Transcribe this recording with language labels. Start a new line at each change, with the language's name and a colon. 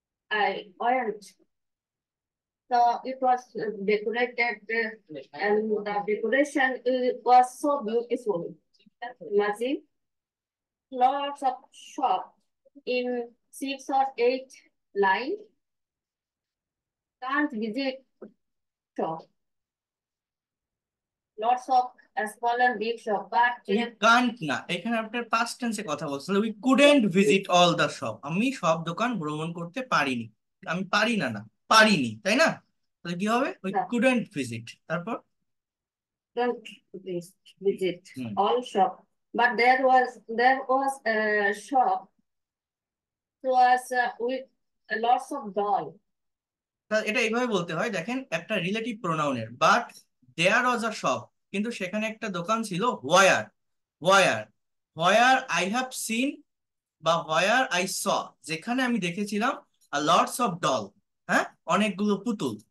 English: I went. So it was decorated and the decoration was so beautiful. Imagine lots of shops in 6 or 8 lines. Can't visit shop. Lots of small and big shop, but we can't
Bangla: না, এখানে আপনার past টেন্সে কথা বলছেন।
English: We couldn't visit all the shop.
Bangla: আমি সব দোকান ভ্রমণ করতে পারিনি। আমি পারি না, না পারিনি, তাই না? তাহলে কি হবে?
English: we couldn't visit,
Bangla: তারপর
English: don't visit hmm. all shop. But there was a shop was with lots of doll.
Bangla: এটা এইভাবে বলতে হয়, দেখেন, একটা relative প্রোনাউনের,
English: but there was a shop,
Bangla: কিন্তু সেখানে একটা দোকান ছিল।
English: where, where, where I have seen বা where I saw,
Bangla: যেখানে আমি দেখেছিলাম
English: lots of doll, হ্যাঁ,
Bangla: অনেকগুলো পুতুল।